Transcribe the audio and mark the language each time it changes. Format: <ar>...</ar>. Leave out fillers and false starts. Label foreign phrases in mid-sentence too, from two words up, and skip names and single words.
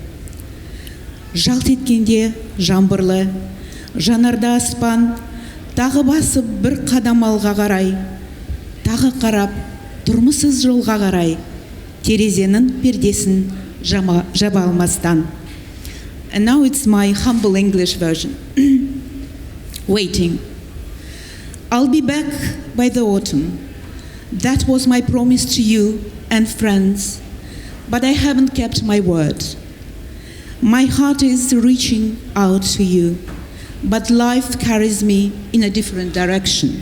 <kk>Жалт еткенде жаңбырлы, жанарда аспан, тағы басып бір қадам алға қарай, тағы қарап тұрмысыз жолға қарай, терезенің пердесін жаба алмастан.</kk> <en>And now it's my humble English version. Waiting. I'll be back by the autumn. That was my promise to you and friends, but I haven't kept my word. My heart is reaching out to you, but life carries me in a different direction.</en>